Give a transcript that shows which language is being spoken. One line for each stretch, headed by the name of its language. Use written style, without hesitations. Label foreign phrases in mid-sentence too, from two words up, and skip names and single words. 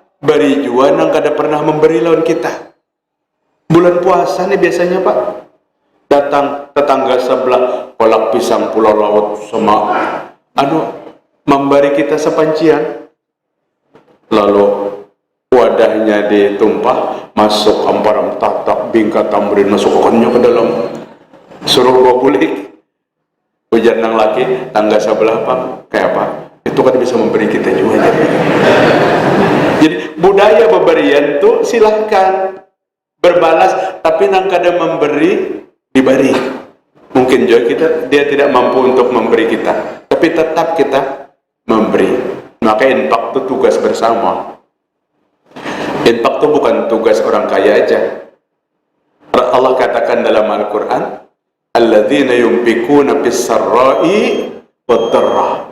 Banjar: Beri jua nang kada pernah memberi lawan kita.
Indonesian: Bulan puasa nih biasanya Pak, datang tetangga sebelah kolak pisang pulau laut sama memberi kita sepancian, lalu wadahnya ditumpah, masuk amparam tatak bingkat tamrin, masukkannya ke dalam, suruh bawa bulik.
Banjar: Hujan nang laki tangga sebelah Pak, kayak apa?
Indonesian: Itu kan bisa memberi kita juga. Jadi budaya pemberian tuh silahkan berbalas,
Banjar: tapi nang kada memberi diberi.
Indonesian: Mungkin juga dia tidak mampu untuk memberi kita, tapi tetap kita memberi. Maka infak itu tugas bersama. Infak itu bukan tugas orang kaya aja.
Arabic: Allah katakan dalam Al-Quran, الذين ينفقون في السراء والضراء.